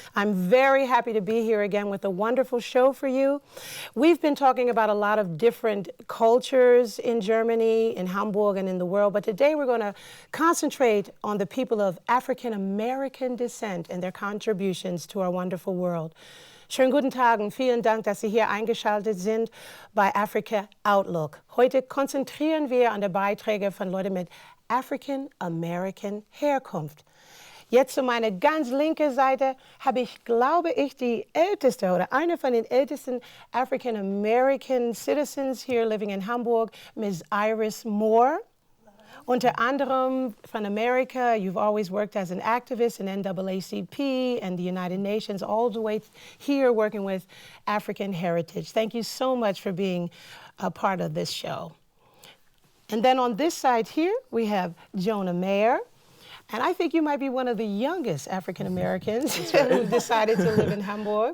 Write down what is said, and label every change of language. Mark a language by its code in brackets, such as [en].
[en] I'm very happy to be here again with a wonderful show for you. We've been talking about a lot of different cultures in Germany, in Hamburg, and in the world, but today we're going to concentrate on the people of African American descent and their contributions to our wonderful world. [de] Schönen guten Tag und vielen Dank, dass Sie hier eingeschaltet sind bei Africa Outlook. Heute konzentrieren wir an der Beiträge von Leuten mit African American Herkunft. Jetzt zu meiner ganz linken Seite habe ich, glaube ich, die älteste oder eine von den ältesten African American citizens here living in Hamburg, Ms. Iris Moore. [en] Unter anderem from America, you've always worked as an activist in NAACP and the United Nations, all the way here working with African heritage. Thank you so much for being a part of this show. And then on this side here, we have Jonah Mayer. And I think you might be one of the youngest African Americans who decided to live in Hamburg.